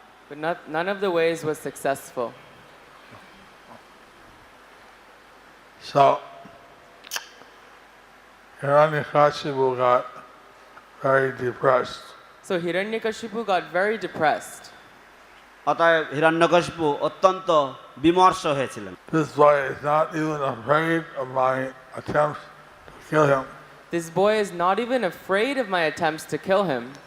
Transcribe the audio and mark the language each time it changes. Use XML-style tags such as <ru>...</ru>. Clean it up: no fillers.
<en>But none of the ways was successful. So Hiranyakashipu got very depressed. So Hiranyakashipu got very depressed.</en> <bn>অতএব হিরণ্যকশিপু অত্যন্ত বিমর্ষ হয়েছিলেন।</bn> <en>This boy is not even afraid of my attempts to kill him. This boy is not even afraid of my attempts to kill him.</en>